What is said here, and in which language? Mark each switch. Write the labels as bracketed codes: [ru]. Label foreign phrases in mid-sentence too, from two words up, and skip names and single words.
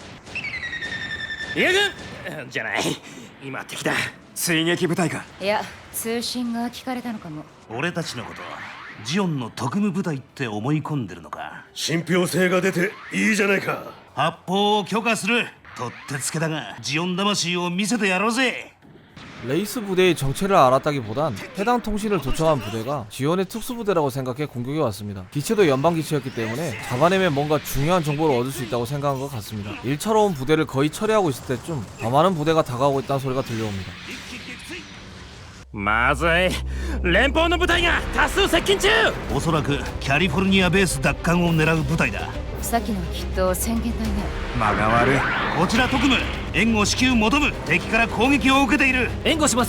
[ja] いやじゃない、今敵だ。追撃部隊か。いや、通信が聞かれたのかも。俺たちのことジオンの特務部隊って思い込んでるのか。信憑性が出ていいじゃないか。発砲を許可する。とってつけだがジオン魂を見せてやろうぜ。 [ko] 레이스 부대의 정체를 알았다기보단 해당 통신을 도청한 부대가 지원의 특수부대라고 생각해 공격에 왔습니다. 기체도 연방기체였기 때문에 잡아내면 뭔가 중요한 정보를 얻을 수 있다고 생각한 것 같습니다. 일차로 온 부대를 거의 처리하고 있을 때쯤 더 많은 부대가 다가오고 있다는 소리가 들려옵니다. [ja] まずい、連邦の部隊が多数接近中。おそらくキャリフォルニアベース奪還を狙う部隊だ。さっきのはきっと宣言隊ね。間が悪い。こちら特務、援護至急求む。敵から攻撃を受けている。援護します。